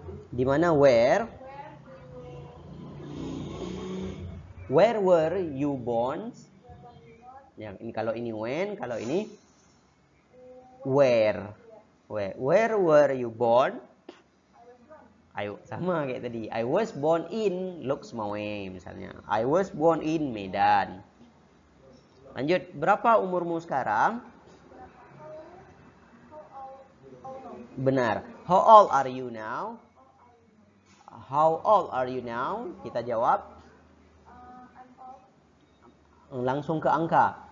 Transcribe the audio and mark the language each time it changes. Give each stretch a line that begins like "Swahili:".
Indonesian: Di mana?
English: Where were you born?
Indonesian: Yang ini kalau ini when, kalau ini where.
English: Where were you born?
Indonesian: Ayo, sama kayak tadi.
English: I was born in Loksmawe misalnya. I was born in Medan.
Indonesian: Lanjut, berapa umurmu sekarang? Benar.
English: How old are you now? How old are you now?
Indonesian: Kita jawab langsung ke angka.